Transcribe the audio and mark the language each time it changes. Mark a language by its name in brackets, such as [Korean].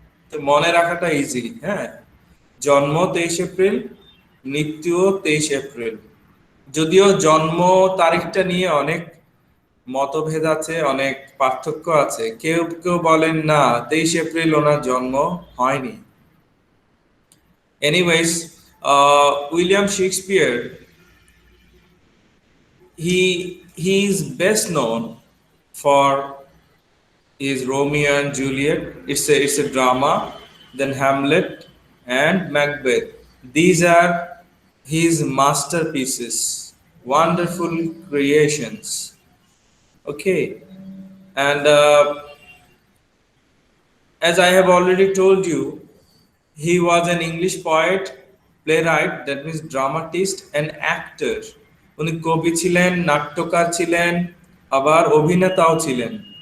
[Bangla] তো মনে রাখাটা ইজি, হ্যাঁ? জন্ম 23 এপ্রিল, মৃত্যুও 23 এপ্রিল। যদিও জন্ম তারিখটা নিয়ে অনেক মতভেদ আছে, অনেক পার্থক্য আছে। কেউ কেউ বলেন না 23 এপ্রিল ওনার জন্ম হয়নি। [English] Anyways, William Shakespeare, he is best known for his Romeo and Juliet. It's a drama. Then Hamlet and Macbeth. These are his masterpieces. wonderful creations. Okay, and as I have already told you, he was an English poet, playwright, that means dramatist, and actor. [Bangla] উনি কবি ছিলেন, নাট্যকার ছিলেন, আবার অভিনেতাও ছিলেন।